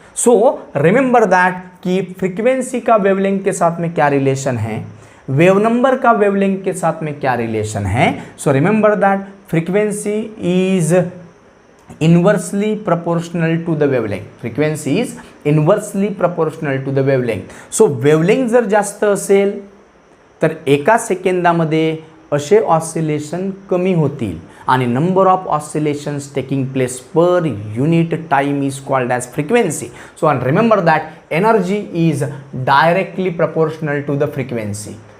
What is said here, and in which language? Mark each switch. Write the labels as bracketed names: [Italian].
[English] so remember that [Hindi] कि frequency का wavelength के साथ में क्या रिलेशन है, वेव नंबर का वेवलेंथ के साथ में क्या रिलेशन है. [English] So remember that frequency is inversely proportional to the wavelength. Frequency is inversely proportional to the wavelength. [Marathi] So wavelength जर जास्त असेल तर 1 सेकंदामध्ये असे ऑसिलेशन कमी होतील, आणि [English] Number of oscillations taking place per unit time is called as frequency. So and remember that energy is directly proportional to the frequency.